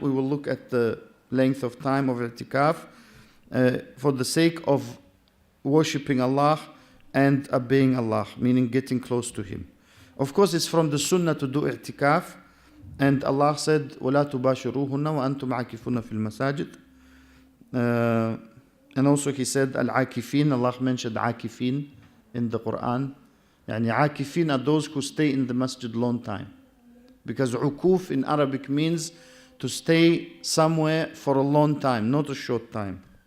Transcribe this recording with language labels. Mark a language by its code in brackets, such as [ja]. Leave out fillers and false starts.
[en] We will look at the length of time of i'tikaf for the sake of worshipping Allah and obeying Allah, meaning getting close to Him. Of course, it's from the sunnah to do i'tikaf. And Allah said, [ar] وَلَا تُبَاشِرُوهُنَّ وَأَنْتُمْ عَاكِفُونَ فِي الْمَسَاجِدِ. [en] And also he said, al-akifin, Allah mentioned akifin in the Quran. Yani akifin are those who stay in the masjid long time. Because ukuf in Arabic means to stay somewhere for a long time, not a short time.